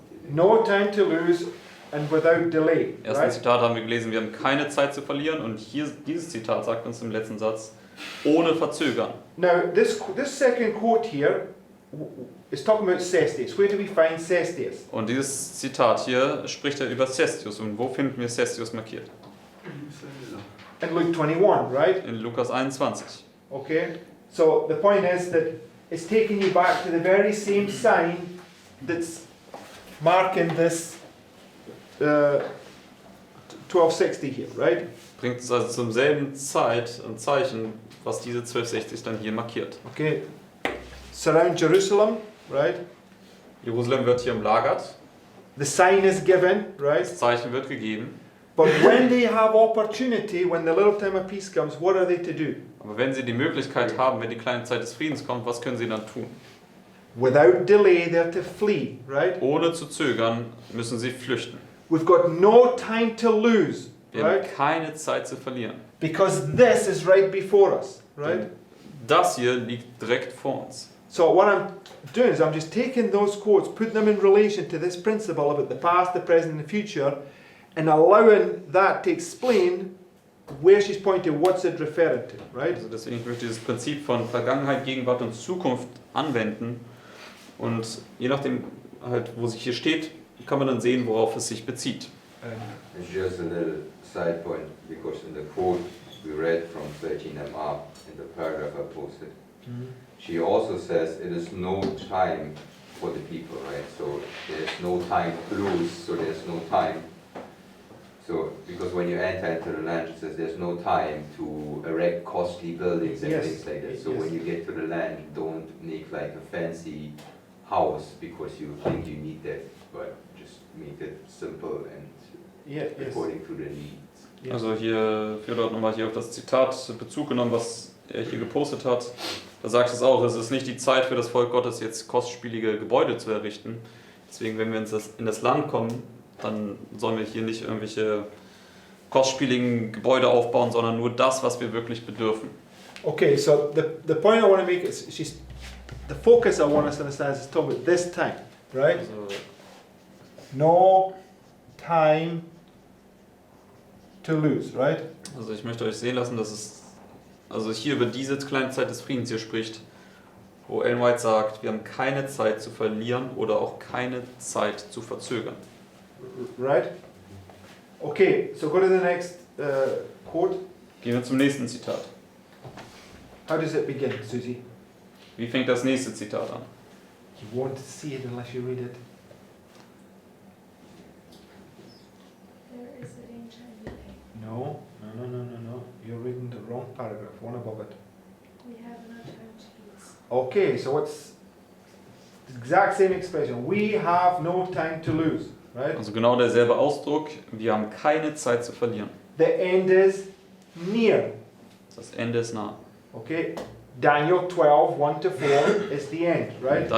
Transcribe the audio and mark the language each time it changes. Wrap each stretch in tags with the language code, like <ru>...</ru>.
<en>No time to lose and without delay.</en> <de>Im ersten</de> <en>Right?</en> <de>Zitat haben wir gelesen, wir haben keine Zeit zu verlieren, und hier dieses Zitat sagt uns im letzten Satz, ohne Verzögern.</de> <en>Now this second quote here is talking about Cestus. Where do we find Cestus?</en> <de>Und dieses Zitat hier spricht über Cestius. Und wo finden wir Cestius markiert?</de> <en>In Luke 21, right?</en> <de>In Lukas 21.</de> <en>Okay. So the point is that it's taking you back to the very same sign that's marking this 1260 here, right?</en> <de>Bringt uns also zum selben Zeichen, was diese 1260 dann hier markiert.</de> <en>Okay. Surround Jerusalem, right?</en> <de>Jerusalem wird hier umlagert,</de> <en>The sign is given, right?</en> <de>das Zeichen wird gegeben.</de> <en>But when they have opportunity, when the little time of peace comes, what are they to do?</en> <de>Aber wenn sie die Möglichkeit haben, wenn die kleine Zeit des Friedens kommt, was können sie dann tun?</de> <en>Without delay, they're to flee, right?</en> <de>Ohne zu zögern müssen sie flüchten.</de> <en>We've got no time to lose,</en> <de>Wir haben</de> <en>right?</en> <de>keine Zeit zu verlieren.</de> <en>Because this is right before us, right?</en> <de>Das hier liegt direkt vor uns.</de> <en>So what I'm doing is I'm just taking those quotes, putting them in relation to this principle about the past, the present, and the future, and allowing that to explain where she's pointing, what's it referring to, right?</en> <de>Also deswegen möchte ich dieses Prinzip von Vergangenheit, Gegenwart und Zukunft anwenden. Und je nachdem, halt, wo sich hier steht, kann man dann sehen, worauf es sich bezieht.</de> <en>It's just a little side point, because in the quote we read from 13MR, in the paragraph I posted, she also says it is no time for the people, right? So there's no time to lose, so there's no time. So, because when you enter into the land, it says there's no time to erect costly buildings and Yes, things like that. So yes. when you get to the land, don't make like a fancy house because you think you need that, but just make it simple and Yeah, yes. according to the needs. Yes.</en> <de>Also hier, Theodor hat nochmal hier auf das Zitat Bezug genommen, was er hier gepostet hat. Da sagt es auch, es ist nicht die Zeit für das Volk Gottes, jetzt kostspielige Gebäude zu errichten. Deswegen, wenn wir in das Land kommen, dann sollen wir hier nicht irgendwelche kostspieligen Gebäude aufbauen, sondern nur das, was wir wirklich bedürfen.</de> <en>Okay, so the point I want to make is the focus I want us to understand is talking about this time, right?</en> <de>Also,</de> <en>No time to lose, right?</en> <de>also ich möchte euch sehen lassen, dass es also hier über diese kleine Zeit des Friedens hier spricht, wo Ellen White sagt, wir haben keine Zeit zu verlieren oder auch keine Zeit zu verzögern.</de> <en>Right? Okay, so go to the next quote.</en> <de>Gehen wir zum nächsten Zitat.</de> <en>How does it begin, Susie?</en> <de>Wie fängt das nächste Zitat an?</de> <en>You won't see it unless you read it. There is a danger in delay. No. You're reading the wrong paragraph, one above it. We have no time to lose. Okay, so what's the exact same expression? We have no time to lose, right?</en> <de>Also genau derselbe Ausdruck, wir haben keine Zeit zu verlieren.</de> <en>The end is near.</en> <de>Das Ende ist nah.</de> <en>Okay, Daniel 12, 1 to 4 is the end, right?</en>